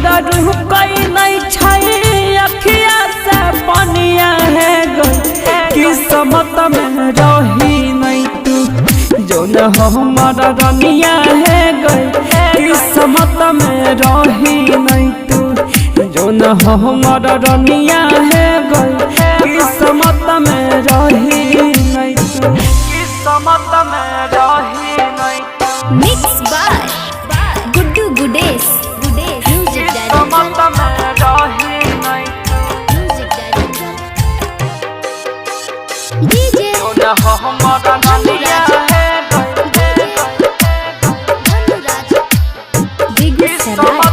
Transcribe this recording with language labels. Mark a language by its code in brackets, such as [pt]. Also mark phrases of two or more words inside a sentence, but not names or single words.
[mai] रुकई नहीं छै अखिया से पनिया है गो किस्मत में रही नहीं तू जो न हमर रनिया है गई किस्मत में रही नहीं तू जो न हमर रनिया है गई किस्मत में रही नहीं तू किस्मत में रही नहीं [en] Mix by Guddu Gudes. Music [mai] किस्मत [en] director. [mai] में रही नहीं [en] Music director. DJ [mai] जो न हमर रनिया है [en] Dhanuraj. Big Sarai.